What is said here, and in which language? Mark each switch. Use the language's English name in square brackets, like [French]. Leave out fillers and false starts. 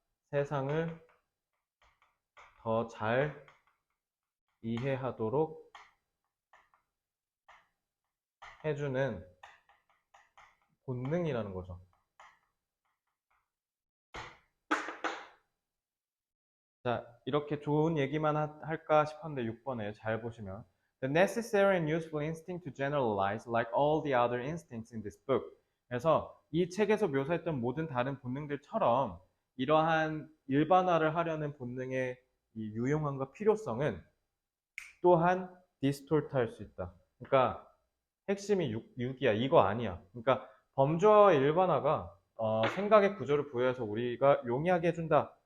[Korean] 세상을 더 잘 이해하도록 해주는 본능이라는 거죠. 자, 이렇게 좋은 얘기만 할까 싶었는데 6번에 잘 보시면 [English] The necessary and useful instinct to generalize like all the other instincts in this book. [Korean] 그래서 이 책에서 묘사했던 모든 다른 본능들처럼 이러한 일반화를 하려는 본능의 이 유용함과 필요성은 또한 디스톨트 할 수 있다. 그러니까 핵심이 6이야. 이거 아니야. 그러니까 범주화와 일반화가 생각의 구조를 부여해서 우리가 용이하게 해준다.